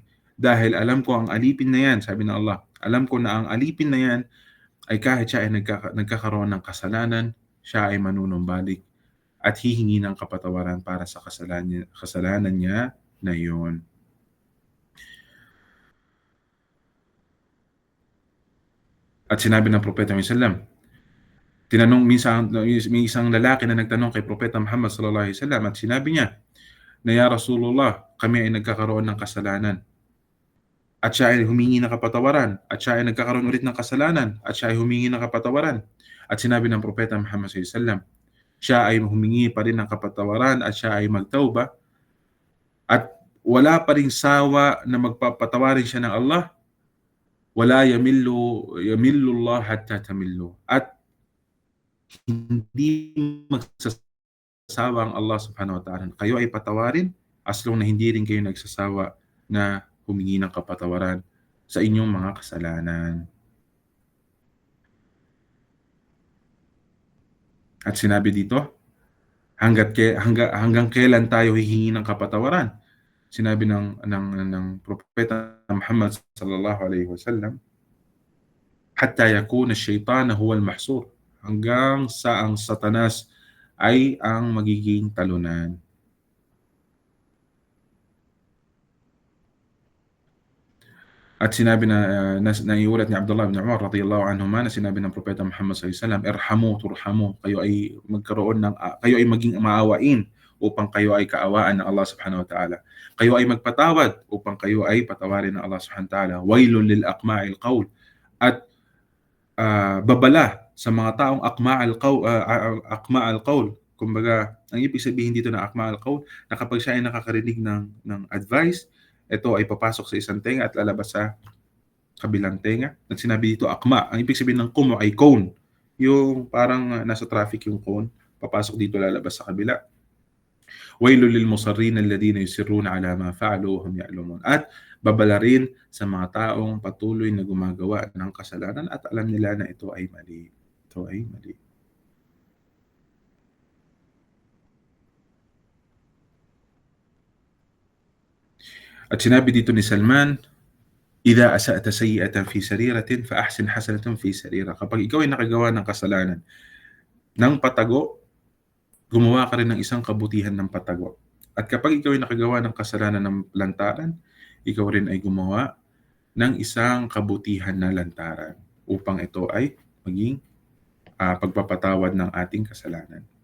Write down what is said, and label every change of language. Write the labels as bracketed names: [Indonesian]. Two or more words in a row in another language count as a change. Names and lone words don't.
[Filipino] Dahil alam ko ang alipin na yan, sabi ng Allah, alam ko na ang alipin na yan ay kahit siya ay nagkakaroon ng kasalanan, siya ay manunumbalik at hihingi ng kapatawaran para sa kasalanan niya na yun. At sinabi ng Propeta Muhammad, tinanong minsan, may isang lalaki na nagtanong kay Propeta Muhammad [Arabic] صلى الله عليه وسلم [Filipino] at sinabi niya na, [Arabic] "يا رسول الله, [Filipino] kami ay nagkakaroon ng kasalanan." At siya ay humingi ng kapatawaran, at siya ay nagkakaroon ulit ng kasalanan, at siya ay humingi ng kapatawaran. At sinabi ng Propeta Muhammad [Arabic] صلى الله عليه وسلم, [Filipino] siya ay humingi pa rin ng kapatawaran at siya ay magtauba at wala pa ring sawa na magpapatawarin siya ng Allah. [Arabic] ولا يمل الله حتى تملوا. [Filipino] At hindi magsasawa ang Allah [Arabic] سبحانه وتعالى. [Filipino] Kayo ay patawarin [English] as long [Filipino] na hindi rin kayo nagsasawa na humingi ng kapatawaran sa inyong mga kasalanan. At sinabi dito, hanggang kailan tayo hihingi ng kapatawaran? Sinabi ng Propeta Muhammad [Arabic] صلى الله عليه وسلم حتى يكون الشيطان هو المحسور, [Filipino] hanggang sa ang Satanas ay ang magiging talunan. At sinabi na iulat ni Abdullah ibn Umar [Arabic] رضي الله عنهما [Filipino] na sinabi ng Propeta Muhammad [Arabic] صلى الله عليه وسلم, "ارحموا ترحموا." [Filipino] Kayo ay maging maawain, upang kayo ay kaawaan ng Allah [Arabic] سبحانه وتعالى. [Filipino] Kayo ay magpatawad upang kayo ay patawarin ng Allah [Arabic] سبحانه وتعالى. ويل لأقماع القول. [Filipino] At babala sa mga taong [Arabic] أقماع القول. [Filipino] Kumbaga, ang ibig sabihin dito ng [Arabic] أقماع القول, [Filipino] na kapag siya ay nakakarinig ng advice, ito ay papasok sa isang tenga at lalabas sa kabilang tenga. At sinabi dito akma, ang ibig sabihin ng kumo ay cone. Yung parang nasa traffic yung cone, papasok dito, lalabas sa kabila. [Arabic] ويل للمصرين الذين يصرون على ما فعلوا وهم يعلمون. [Filipino] At babala rin sa mga taong patuloy na gumagawa ng kasalanan at alam nila na ito ay mali. Ito ay mali. At sinabi dito ni Salman, [Arabic] "إذا أسأت سيئة في سريرة فأحسن حسنة في سريرة." [Filipino] Kapag ikaw ay nakagawa ng kasalanan ng patago, gumawa ka rin ng isang kabutihan ng patago. At kapag ikaw ay nakagawa ng kasalanan ng lantaran, ikaw rin ay gumawa ng isang kabutihan na lantaran upang ito ay maging pagpapatawad ng ating kasalanan.